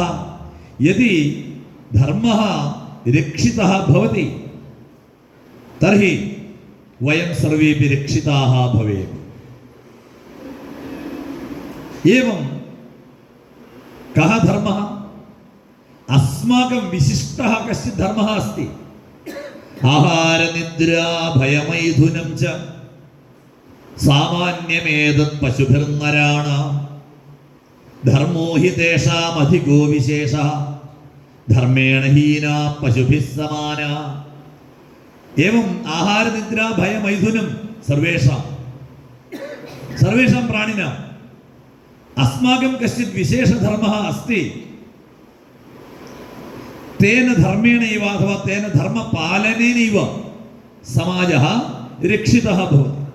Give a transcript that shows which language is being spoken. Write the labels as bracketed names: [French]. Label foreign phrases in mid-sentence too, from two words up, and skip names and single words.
[Sanskrit] यदि धर्मः रक्षितः भवति तर्हि वयं सर्वेपि रक्षिताः भवेम. एवं कः धर्मः? अस्माकं विशिष्टः कश्चित् धर्मः अस्ति. आहार निद्रा भयमैथुनं च സാമാന്യമേതത് പശുഭിർനരാണാം ധർമ്മോ ഹി തേഷാം അധികോ വിശേഷ ധർമ്മേണ ഹീനാ പശുഭിः സമാന. ഏവം ആഹാരനിദ്ര ഭയമൈഥുനം സർവേഷാം പ്രാണിനാം അസ്മാകം കശ്ചിത് വിശേഷധർമ്മഃ അസ്തി തേന ധർമ്മേണൈവ അഥവാ തേന ധർമ്മപാലനേനൈവ സമാജഃ രക്ഷിതഃ ഭവതി.